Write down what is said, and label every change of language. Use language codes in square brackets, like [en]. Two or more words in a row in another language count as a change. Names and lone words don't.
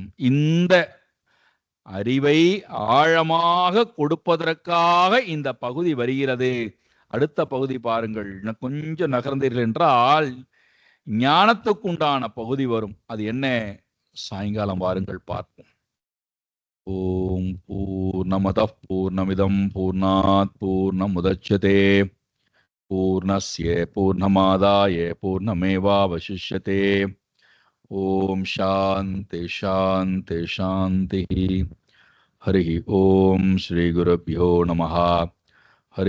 [ta] இந்த அறிவை ஆழமாக கொடுப்பதற்காக இந்த பகுதி வருகிறது. அடுத்த பகுதி பாருங்கள். கொஞ்சம் நகர்ந்தீர்கள் என்றால் ஞானத்துக்குண்டான பகுதி வரும். அது என்ன? சாயங்காலம் வாருங்கள் பார்ப்போம். [sa] ओम् पूर्णमदः पूर्णमिदं पूर्णात् पूर्णमुदच्यते पूर्णस्य पूर्णमादाय पूर्णमेवावशिष्यते. ओम् शान्ति शान्ति शान्ति. हरि ओम् श्री गुरुभ्यो नमः.